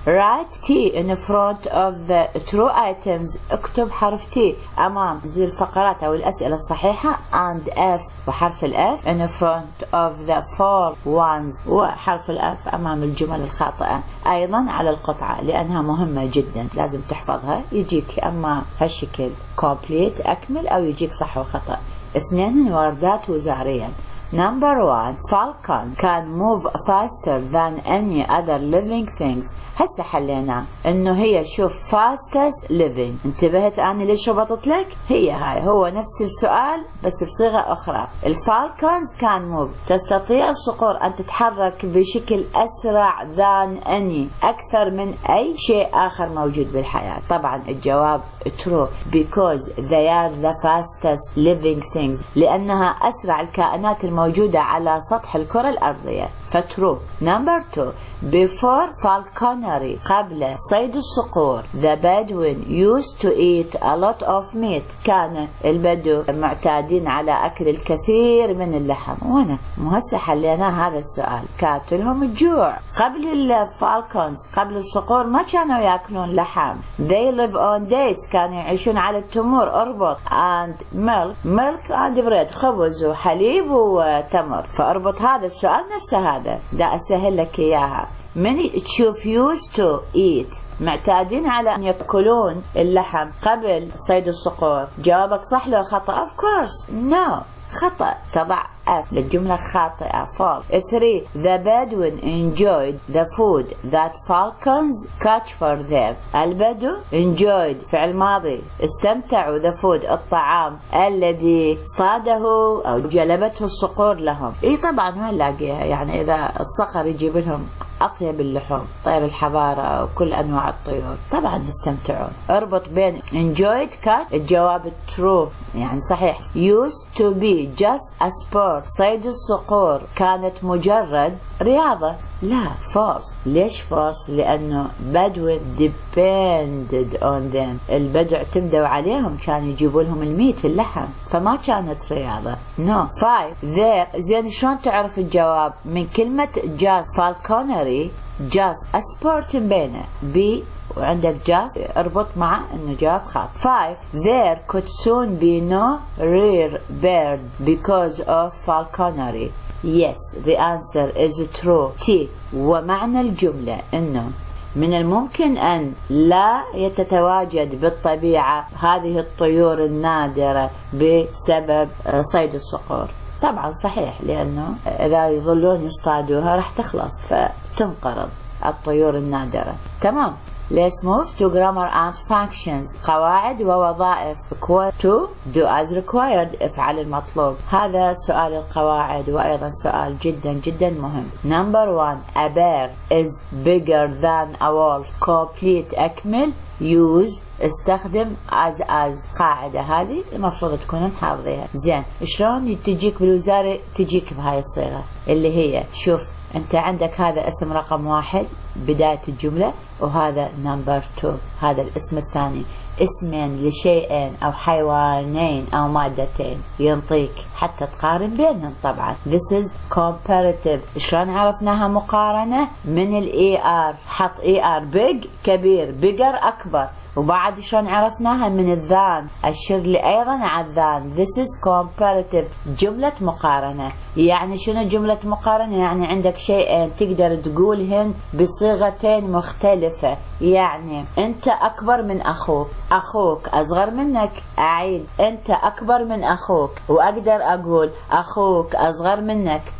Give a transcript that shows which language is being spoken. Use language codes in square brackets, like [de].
[ar] Write T in front of the true items اكتب حرف T أمام ذي الفقرات أو الأسئلة الصحيحة and F وحرف الأف in front of the four ones وحرف الأف أمام الجمل الخاطئة أيضا على القطعة لأنها مهمة جدا لازم تحفظها. يجيك أما هالشكل complete أكمل أو يجيك صح وخطأ. 2 وردات وزهريا. [en] Number 1 Falcon can move faster than any other living things. [ar] هسه حلينا انه هي شوف fastest living انتبهت انا ليش ربطت لك هاي هو نفس السؤال بس بصيغة اخرى. الفالكونز can move تستطيع الصقور ان تتحرك بشكل اسرع than any اكثر من اي شيء اخر موجود بالحياة. [en] طبعا الجواب true because they are the fastest living things لانها اسرع الكائنات الموجودة [ar] موجودة على سطح الكرة الأرضية. فترو. نمبر 2 before falconry قبل صيد الصقور the Bedouin used to eat a lot of meat كان البدو معتادين على أكل الكثير من اللحم. وانا هسه حلينا هذا السؤال. كاتلهم الجوع. قبل الفالكونز قبل الصقور ما كانوا يأكلون لحم. they live on dates كانوا يعيشون على التمور. اربط and milk and bread خبز وحليب وتمر. فاربط هذا السؤال نفسه هذا دا أسهل لك إياها. من تشوف used to eat معتادين على أن يأكلون اللحم قبل صيد الصقور. جوابك صح لو خطأ؟ of course no خطأ. تضع F للجملة خاطئة false. [en] 3 the Bedouin enjoyed the food that falcons catch for them. [ar] البدو enjoyed فعل ماضي استمتعوا the food الطعام الذي صاده أو جلبته الصقور لهم. إيه طبعا ما نلاقيها يعني إذا الصقر يجيب لهم أطيب اللحوم طير الحبارة وكل أنواع الطيور طبعا يستمتعون. اربط بين enjoyed catch الجواب true يعني صحيح. used to be just a sport صيد الصقور كانت مجرد رياضة. لا false. ليش false؟ لأنه Bedouin depended on them البدو اعتمدوا عليهم كانوا يجيبوا لهم الميت اللحم فما كانت رياضة. [en] no. [ar] 5 there زين شلون تعرف الجواب؟ من كلمة just falconry just a sport بينه B وعندك just اربط مع انه جواب خاطئ. [en] 5 there could soon be no rare bird because of falconry. [ar] yes the answer is true. T ومعنى الجملة انه من الممكن أن لا يتواجد بالطبيعة هذه الطيور النادرة بسبب صيد الصقور. طبعا صحيح لأنه إذا يظلون يصطادوها راح تخلص فتنقرض الطيور النادرة. تمام. [en] Let's move to grammar and functions. [ar] قواعد ووظائف. to do as required افعل المطلوب. هذا سؤال القواعد وأيضا سؤال جدا جدا مهم. [en] Number 1 a bear is bigger than a wolf. [ar] complete أكمل. use استخدم as قاعدة هذه المفروض تكونون حافظيها. زين شلون تجيك بالوزارة؟ تجيك بهاي الصيغة اللي هي شوف انت عندك هذا اسم رقم 1 بداية الجملة وهذا نمبر 2 هذا الاسم الثاني. اسمين لشيئين او حيوانين او مادتين ينطيك حتى تقارن بينهم. [en] طبعا this is comparative. [ar] شلون عرفناها مقارنة؟ من ER حط ER big كبير bigger اكبر. وبعد شلون عرفناها؟ من الذان أشر لي أيضا على الذان. [en] this is comparative جملة مقارنة. [ar] يعني شنو جملة مقارنة؟ يعني عندك شيئين تقدر تقولهن بصيغتين مختلفة. يعني أنت أكبر من أخوك، أخوك أصغر منك. أعيد أنت أكبر من أخوك وأقدر أقول أخوك أصغر منك.